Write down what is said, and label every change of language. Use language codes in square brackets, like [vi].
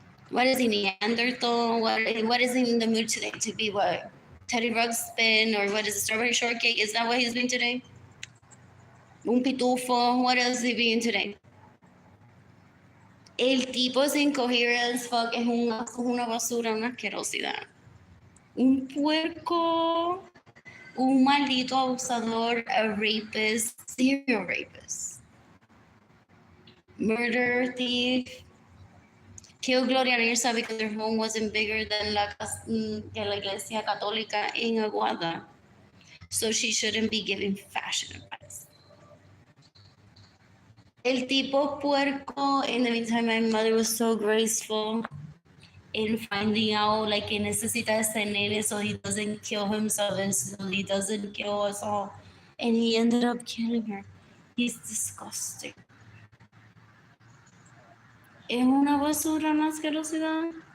[en] What is he, Neanderthal? What is he in the mood today to be what? Teddy Ruxpin, or what is it, strawberry shortcake? Is that what he's been today? [es] Un pitufo. [en] What else is he being today? [es] El tipo es [en] incoherent as fuck. [es] Es una basura, una asquerosidad. Un puerco. Un maldito abusador, [en] a rapist, serial rapist. murder, thief, killed Gloria and Irsa because their home wasn't bigger than la Iglesia Católica in Aguada. So she shouldn't be giving fashion advice. [es] El tipo puerco, [en] in the meantime, my mother was so graceful in finding out, like, [es] que necesita ese nene [en] so he doesn't kill himself and so he doesn't kill us all. And he ended up killing her. He's disgusting. [es] Es una basura, una asquerosidad.